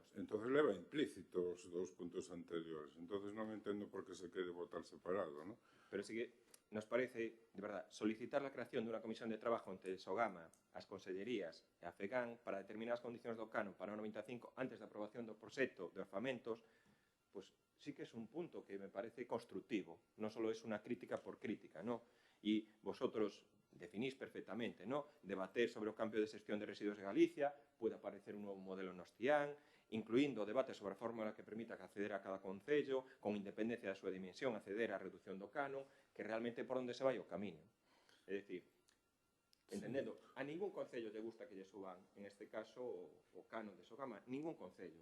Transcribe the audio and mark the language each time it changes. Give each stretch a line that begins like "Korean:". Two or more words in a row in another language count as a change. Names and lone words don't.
Galician: Entonces leva implícito os dous puntos anteriores. Entonces non entendo por que se quere votar separado, ¿no?
Spanish: Pero sí que nos parece, de verdad, solicitar la creación
Galician: dunha comisión de trabajo entre Sogama, as consellerías e a FEGAN para determinar as condicións do canon para o 95 antes da aprobación do proxecto de orzamentos,
Spanish: pues sí que es un punto que me parece constructivo. Non solo es una crítica por crítica, ¿no? Y vosotros definís perfectamente, ¿no?
Galician: Debater sobre o cambio de xestión de residuos de Galicia,
Spanish: puede aparecer
Galician: un novo modelo no Ostián, incluindo debate sobre a fórmula que permita acceder a cada concello, con independencia da súa dimensión, acceder á reducción do canon, que realmente por onde se vai o camiño. É dicir, entendendo, a ningún concello lle gusta que lle suban, en este caso, o canon de Sogama, ningún concello.